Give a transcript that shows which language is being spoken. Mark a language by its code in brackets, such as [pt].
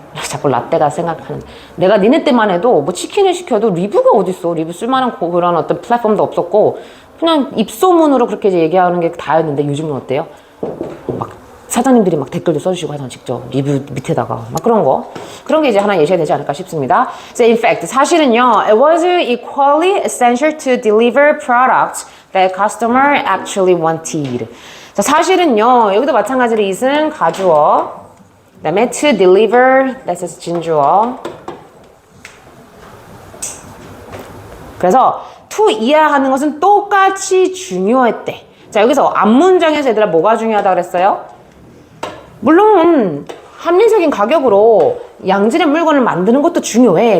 [ko] 자꾸 라떼가 생각하는. 내가 니네 때만 해도 뭐 치킨을 시켜도 리뷰가 어딨어. 리뷰 쓸만한 그런 어떤 플랫폼도 없었고 그냥 입소문으로 그렇게 이제 얘기하는 게 다였는데 요즘은 어때요? 막 사장님들이 막 댓글도 써주시고 하잖아. 직접 리뷰 밑에다가 막 그런 게 이제 하나 예시가 되지 않을까 싶습니다. [en] So in fact [ko] 사실은요, [en] it was equally essential to deliver products that customer actually wanted. [ko] 자, 사실은요, 여기도 마찬가지로 it은 가주어, 그 다음에 to deliver, that's 진주어. 그래서 to 이해하는 것은 똑같이 중요했대. 자, 여기서 앞문장에서 얘들아 뭐가 중요하다 그랬어요? 물론 합리적인 가격으로 양질의 물건을 만드는 것도 중요해.